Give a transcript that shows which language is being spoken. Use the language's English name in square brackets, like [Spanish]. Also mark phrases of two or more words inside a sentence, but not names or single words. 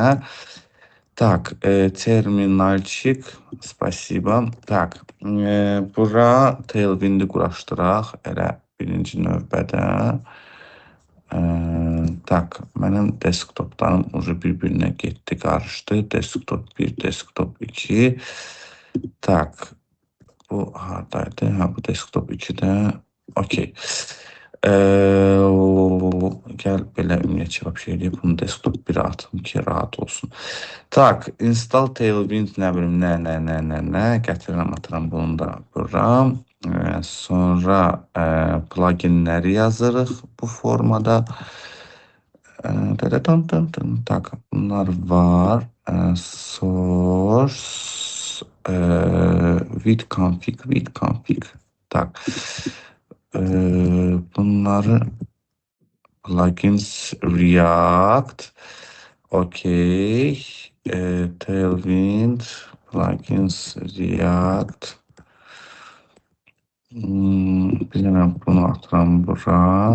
[Russian] Так, терминальчик, спасибо. [Azerbaijani] Tak, bura Tailwind'i quraşdıraq, elə birinci növbədə. Tak, mənim desktoplarım ucu bir-birinə getdi, qarışdı. Desktop 1, desktop 2. Tak, bu haradaydı? Ha, bu desktop 2-də. Okey. Gəl belə ümumiyyətcə şey eləyib, bunu desktop 1'ə atım ki, rahat olsun. Tak, install Tailwind, nə bilim, nə, gətirirəm, atıram bunu da bura. Sonra pluginləri yazırıq bu formada. Tak, bunlar var. [English] Source, with config. [Azerbaijani] Tak, bunları plugins React. Okey. Tailwind, plugins React. Bilmem bunu atıram bura.